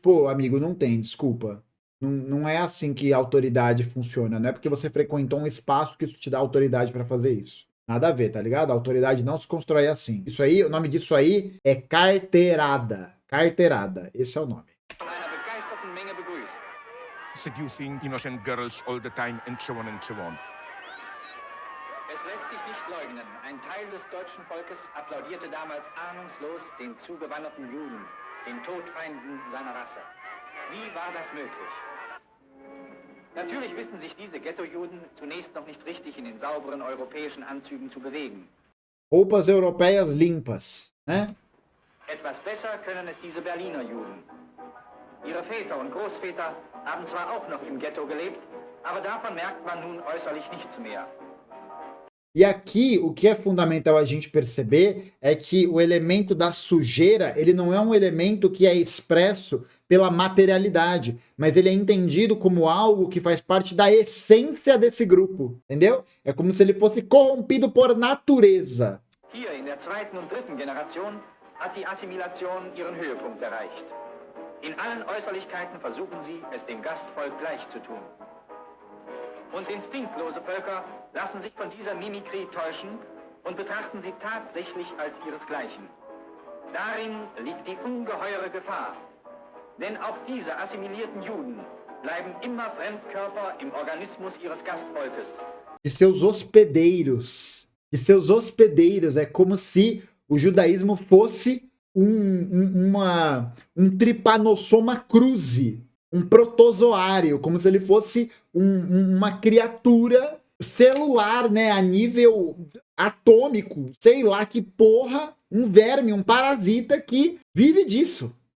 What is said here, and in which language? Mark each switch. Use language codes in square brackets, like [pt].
[pt] Pô, amigo, não tem, desculpa. Não é assim que a autoridade funciona. Não é porque você frequentou um espaço que isso te dá autoridade para fazer isso. Nada a ver, tá ligado? A autoridade não se constrói assim. Isso aí, o nome disso aí é carteirada. Carteirada, esse é o nome. [en] Seducing innocent girls all the time and so on and so on. [de] Es lässt sich nicht leugnen, ein Teil des deutschen Volkes applaudierte damals ahnungslos den zugewanderten Juden, den Todfeinden seiner Rasse. Wie war das möglich? Natürlich wissen sich diese Ghetto-Juden zunächst noch nicht richtig in den sauberen europäischen Anzügen zu bewegen. [pt] Roupas europeias limpas, né? [de] Etwas besser können es diese Berliner Juden. Ihre Väter und Großväter haben zwar auch noch im Ghetto gelebt, aber davon merkt man nun äußerlich nichts mehr. [pt] E aqui, o que é fundamental a gente perceber é que o elemento da sujeira, ele não é um elemento que é expresso pela materialidade, mas ele é entendido como algo que faz parte da essência desse grupo, entendeu? É como se ele fosse corrompido por natureza. [de] Hier in der zweiten und dritten Generation hat die Assimilation ihren Höhepunkt erreicht. In allen Äußerlichkeiten versuchen sie, es dem Gastvolk gleich zu tun. Und instinktlose Völker lassen sich von dieser Mimikrie täuschen und betrachten sie tatsächlich als ihresgleichen. Darin liegt die ungeheure Gefahr. Denn auch diese assimilierten Juden bleiben immer Fremdkörper im Organismus ihres Gastvolkes. [pt] De seus hospedeiros. De seus hospedeiros. É como se o judaísmo fosse um tripanossoma cruzi. Um protozoário, como se ele fosse uma criatura celular, né, a nível atômico, sei lá que porra, um verme, um parasita que vive disso.